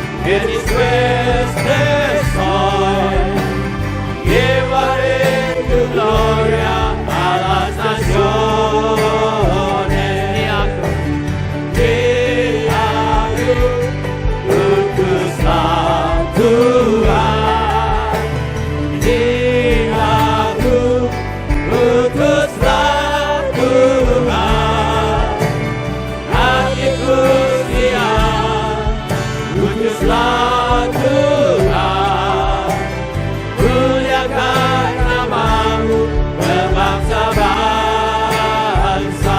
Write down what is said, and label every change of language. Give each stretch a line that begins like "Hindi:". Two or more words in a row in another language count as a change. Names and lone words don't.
Spanish: en dispuestes soy, llevaré tu gloria a las naciones.
Indonesian: Ni aku utuslah Tuhan, ni aku utuslah Tuhan, hatiku siap, utuslah Tuhan, muliakan namamu berbangsa-bangsa.